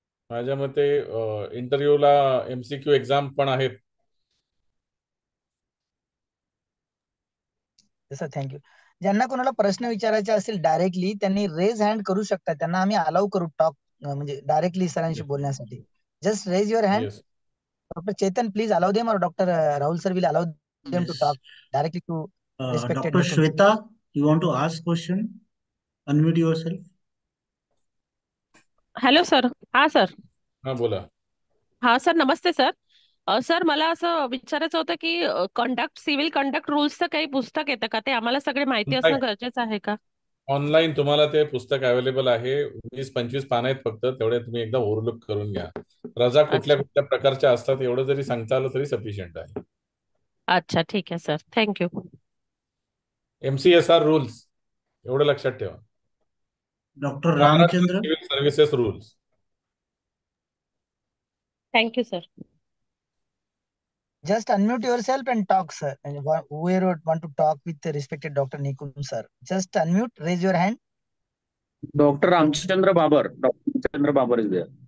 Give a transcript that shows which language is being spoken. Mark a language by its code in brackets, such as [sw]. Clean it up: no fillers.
[mr] माझ्या मते इंटरव्ह्यूला MCQ एक्झाम पण आहेत. Sir thank you. ज्यांना कोणाला प्रश्न विचारायचे असेल डायरेक्टली त्यांनी रेज हँड करू शकतात, त्यांना आम्ही अलाउ करू टॉक म्हणजे डायरेक्टली सरांशी बोलण्यासाठी. [en] Just raise your hand. Yes. Dr. Chetan, please allow them, or Dr. Rahul sir will allow them to Yes. talk directly to respected Dr. Nikunj. Shweta, you want to ask question? Unmute yourself. [mr] Hello sir. हा sir. हा बोला. हा sir, नमस्ते sir. Sir मला असं विचारायचं होतं की civil conduct रूल्सचं काही पुस्तक येतं का? ते आम्हाला सगळे माहिती असणं गरजेचं आहे का? ऑनलाईन तुम्हाला ते पुस्तक अवेलेबल आहे. 20-25 पान आहेत फक्त, तेवढे तुम्ही एकदा ओव्हरलुक करून घ्या. रजा कुठल्या अच्छा कुठल्या प्रकारच्या असतात एवढं जरी सांगता आलं तरी सफिशियंट आहे. अच्छा, ठीक आहे सर. थँक्यू. MCSR रूल्स एवढं लक्षात ठेवा. [en] Dr. [mr] Maharashtra [en] Ramchandra. [mr] Civil services rules. Thank you sir. [en] Just unmute yourself and talk, sir. And whoever want to talk with the respected Dr. Nikunj sir, just unmute, raise your hand. Dr. Ramchandra Babar. Dr. Ramchandra Babar is there.